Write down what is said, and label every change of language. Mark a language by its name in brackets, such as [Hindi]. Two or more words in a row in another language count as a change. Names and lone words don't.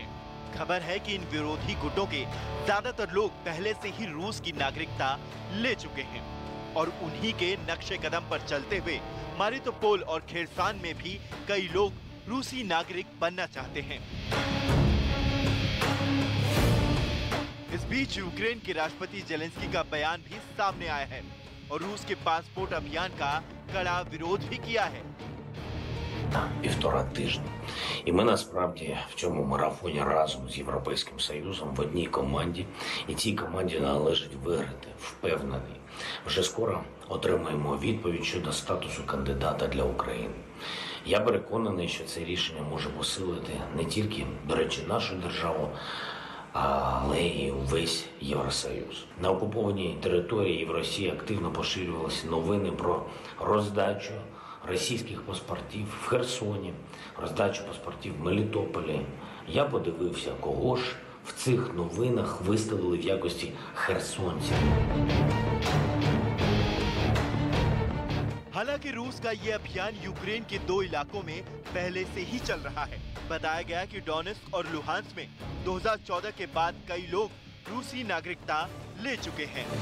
[Hindi] खबर है कि इन विरोधी गुटों के ज्यादातर लोग पहले से ही रूस की नागरिकता ले चुके हैं और उन्हीं के नक्शे कदम पर चलते हुए मारितोपोल और खेरसोन में भी कई लोग रूसी नागरिक बनना चाहते हैं। इस बीच यूक्रेन के राष्ट्रपति ज़ेलेंस्की का बयान भी सामने आया है और रूस के पासपोर्ट अभियान का कड़ा विरोध भी किया है। [Ukrainian] 1,5 тижні. І ми насправді в цьому марафоні разом з Європейським Союзом в одній команді. І цій команді належить виграти, впевнений. Вже скоро отримаємо відповідь щодо статусу кандидата для України. Я переконаний, що це рішення може посилити не тільки, до речі, нашу державу, але й увесь Євросоюз. На окупованій території в Росії активно поширювалися новини про роздачу російських паспортів в Херсоні, роздачу паспортів в Мелітополі. Я подивився, кого ж в цих новинах виставили в якості херсонців. [Hindi] हालांकि रूस का ये अभियान यूक्रेन के 2 इलाकों में पहले से ही चल रहा है। बताया गया कि डोनेट्स्क और लुहांस्क में 2014 के बाद कई लोग रूसी नागरिकता ले चुके हैं।